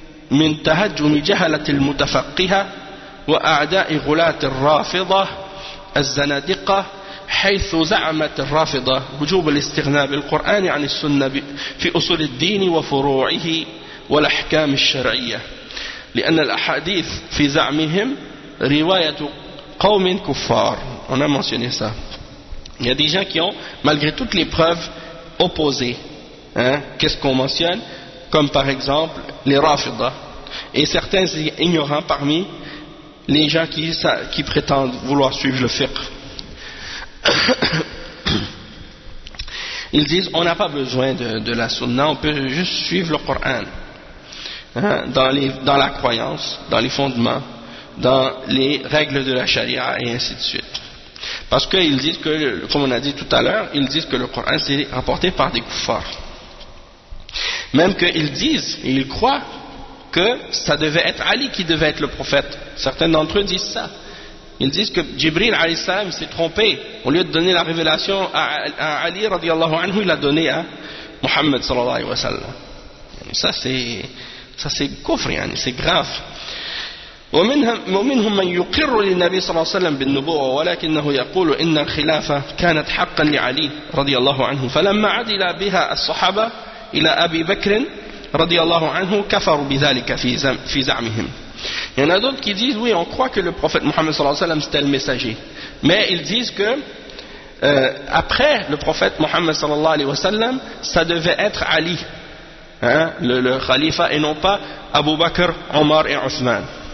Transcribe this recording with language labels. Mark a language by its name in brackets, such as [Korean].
[Arabic] من تهجم جهلة المتفقهة وأعداء غلاة الرافضة الزنادقة حيث زعمت الرافضة وجوب الاستغناء بالقرآن عن السنة في أصول الدين وفروعه والأحكام الشرعية لأن الأحاديث في زعمهم رواية قوم كفار. [French] On a mentionné ça. Il y a des gens qui ont, malgré toutes les preuves, opposé. Hein? Qu'est-ce qu'on mentionne? Comme par exemple les Rafidah. Et certains ignorants parmi les gens qui prétendent vouloir suivre le fiqh. Ils disent, on n'a pas besoin de la sunna, on peut juste suivre le Coran. Hein, dans la croyance, dans les fondements, dans les règles de la charia et ainsi de suite. Parce qu'ils disent que, comme on a dit tout à l'heure, ils disent que le Coran s'est rapporté par des kuffars. Même qu'ils disent, et ils croient, que ça devait être Ali qui devait être le prophète. Certains d'entre eux disent ça. Ils disent que Jibril alayhi salam s'est trompé. Au lieu de donner la révélation à Ali radiallahu anhu, il l'a donné à Muhammad sallallahu alayhi wa sallam. Ça c'est kufr, yani, c'est grave. [Arabic] ومنهم من يقر للنبي صلى الله عليه وسلم بالنبوة ولكنه يقول إن الخلافة كانت حقا لعلي رضي الله عنه فلما عدل بها الصحابة إلى أبي بكر رضي الله عنه كفروا بذلك في زعمهم. [French] Il y en a d'autres qui disent, oui, on croit que le prophète Mohammed sallallahu alayhi wa sallam c'était le messager. Mais ils disent que après le prophète Mohammed sallallahu alayhi wa sallam, ça devait être Ali, hein, le khalifa, et non pas Abu Bakr, Omar et Uthman.